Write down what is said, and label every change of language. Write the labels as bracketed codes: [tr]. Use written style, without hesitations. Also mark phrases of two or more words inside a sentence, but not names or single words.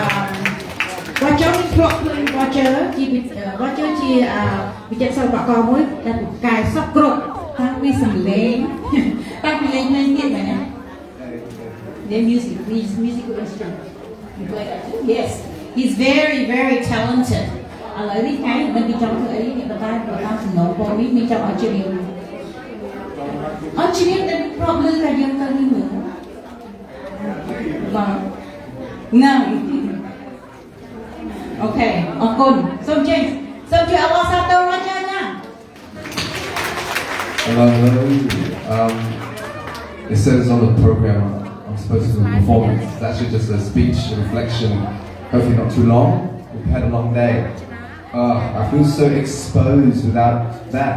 [km] Roger ជាវិចិត្រសិល្បករមួយដែលពូកែសពគ្រប់តាំងពីសំឡេងតាំងពីលេងទៀតមែនទេ [en] The musical instrument. You play that too? Yes. He's very, very talented. [km] ឥឡូវនេះថ្ងៃមិនពីចង់ធ្វើអីនេះប៉ុន្តែបើតាមសំណងបងនេះមានចង់ឲ្យជិះរៀនអត់ជិះរៀនតែប្រាប់លឺថាយើងទៅនេះមើលបាទហ្នឹងអូខេអរគុណសូមជួយអបអរសាទរអាចារ្យណា [en] Hello. It says on the program I'm supposed to do a performance. It's actually just a speech, a reflection. Hopefully not too long. We've had a long day. I feel so exposed without that.